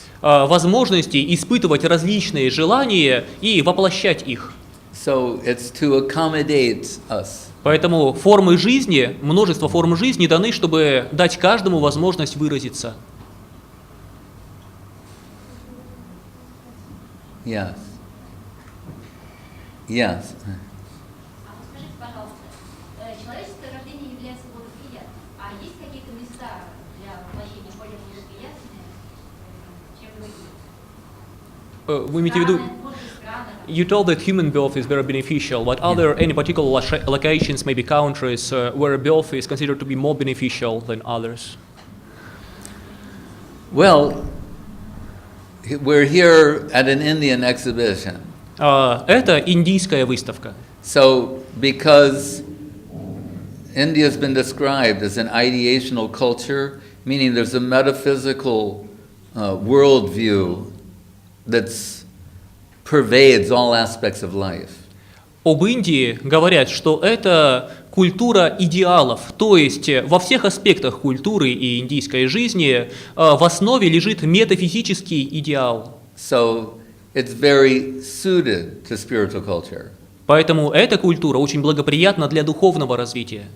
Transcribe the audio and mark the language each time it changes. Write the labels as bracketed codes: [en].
[ru] возможностей испытывать различные желания и воплощать их. [en] So it's to accommodate us. [ru] Поэтому формы жизни, множество форм жизни даны, чтобы дать каждому возможность выразиться. [en] Yes. Yes. [ru] А вот скажите, пожалуйста, человеческое рождение является благоприятным, а есть какие-то места для воплощения более благоприятные, чем другие? Вы имеете в виду... Страны, может быть, страны, [en] You told that human birth is very beneficial, but are there any particular locations, maybe countries, where birth is considered to be more beneficial than others? Well, we're here at an Indian exhibition. [ru] Это индийская выставка. [en] So, because India has been described as an ideational culture, meaning there's a metaphysical worldview that pervades all aspects of life. [ru] Об Индии говорят, что это культура идеалов, то есть во всех аспектах культуры и индийской жизни в основе лежит метафизический идеал. [en] So, it's very suited to spiritual culture. [ru] Поэтому эта культура очень благоприятна для духовного развития.